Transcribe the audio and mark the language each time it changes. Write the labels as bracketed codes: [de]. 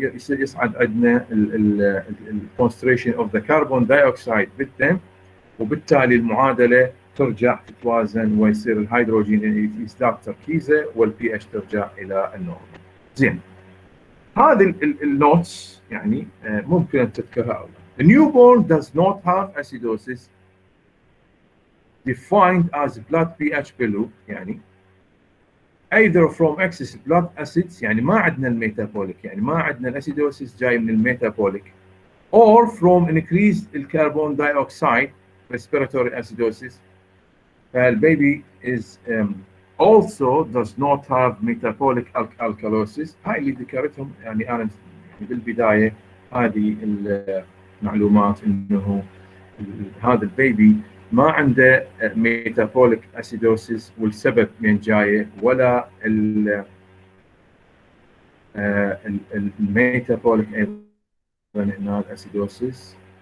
[ar] يصعد عندنا ال [en] concentration of the carbon dioxide [ar] بالدم، وبالتالي المعادله ترجع تتوازن ويصير الهيدروجين يزداد تركيزه والبي اتش ترجع الى النورمال. زين. هذه النوتس يعني ممكن ان تذكرها أولا. [en] The newborn does not have acidosis defined as blood pH below يعني either from excess blood acids [ar] يعني ما عندنا الميتابوليك يعني ما عندنا الاسيدوسيس جاي من الميتابوليك [en] or from increased الكربون dioxide respiratory acidosis. فالبيبي is also does not have metabolic alkalosis. [ar] هاي اللي ذكرتهم يعني انا يعني بالبدايه هذه المعلومات انه هذا البيبي ما عنده ميتابوليك اسيدوسيس والسبب من جايه ولا الميتابوليك ايضا هنا الاسيدوسيس